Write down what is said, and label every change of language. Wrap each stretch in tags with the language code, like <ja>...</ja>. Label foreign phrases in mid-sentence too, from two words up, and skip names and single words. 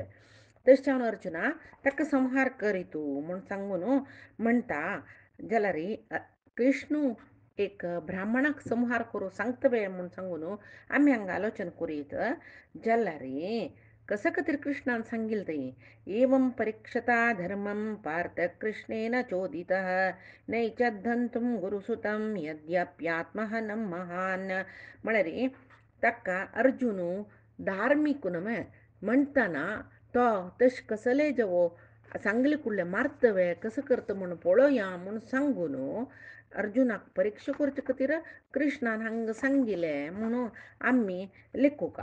<kok>तशें जावन अर्जुना ताका संहार करी तूं म्हूण सांगून म्हणटा जाल्यार कृष्ण एक ब्राह्मणाक संहार करूं सांगतवे म्हूण सांगून आमी हांगा आलोचना करीत जाल्यार कशा खातीर कृष्णान सांगिल्लें थंय</kok> <sa>एवं परीक्षता धर्मं पार्थ कृष्णेन चोदितः नैचद्धंतुं गुरुसुतं यद्यप्यात्महनं महान.</sa> <kok>म्हळ्यार ताका अर्जुन धार्मीक न्हय म्हणटना तो तशें कसले जेवो सांगले कुडले मारतवे कसं करता म्हूण पळोवया म्हूण सांगून अर्जुनाक परीक्षा करचे खातीर कृष्णान हांगा सांगिल्लें म्हणून आमी लेखूका.</kok>